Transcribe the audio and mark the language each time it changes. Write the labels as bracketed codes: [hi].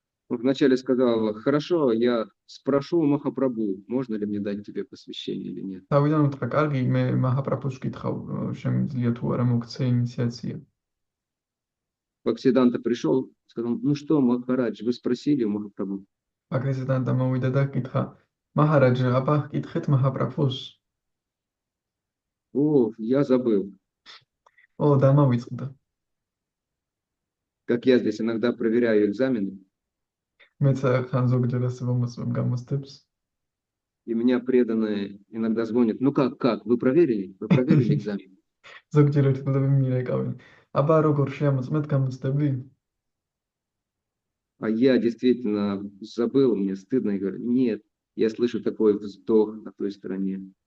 [ru] Он вначале сказал: хорошо, я спрошу у Махапрабху, можно ли мне дать тебе посвящение или нет. [ka] თავიდან უთხრა, კარგი, მე მაჰაპრაბჰუს ვკითხავ, შემიძლია თუ არა მოგცე ინიციაცია. [ru] Бхактисиданта пришел, сказал: ну что, Махарадж, вы спросили у Махапрабху? [ka] ბაქრისიდანტა მოვიდა და კითხა, მაჰარაჯ, აბა კითხეთ მაჰაპრაბჰუს. [ru] О, я забыл. [ka] ო, დამავიწყდა. [ru] Как я здесь иногда проверяю экзамены, [ka] მეც ხან ზოგჯერ ასე მომწვევ გამოცდებს. [ru] и меня преданные иногда звонят: ну как, вы проверили? Вы проверили экзамен? [ka] ზოგჯერ ერთგულები მირეკავენ. აბა როგორ შეამოწმეთ გამოცდები? [ru] А я действительно забыл, мне стыдно, и говорю: нет, я слышу такой вздох на той стороне.